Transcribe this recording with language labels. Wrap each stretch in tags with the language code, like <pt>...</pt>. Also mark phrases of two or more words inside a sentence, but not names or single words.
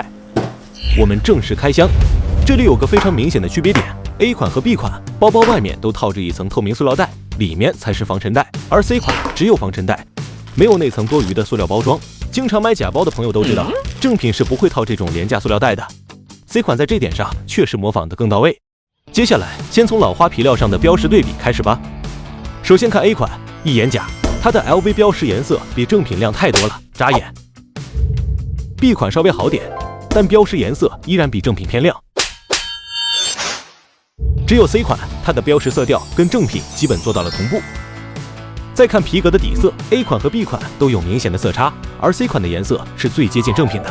<zh>我們正式開箱，這裡有個非常明顯的區別點 ，A 款和 B 款包包外面都套着一層透明塑料袋，裡面才是防塵袋，而 C 款只有防塵袋，沒有那層多餘的塑料包裝。經常買假包的朋友都知道，正品是不會套這種廉價塑料袋的。C 款在這點上確實模仿得更到位。接下來，先從老花皮料上的標識對比開始吧。首先看 A 款，一眼假，它的 LV 標識顏色比正品亮太多了，扎眼。B 款稍微好點，但標識顏色依然比正品偏亮。只有 C 款，它的標識色調跟正品基本做到了同步。再看皮革的底色 ，A 款和 B 款都有明顯的色差，而 C 款的顏色是最接近正品的。</zh>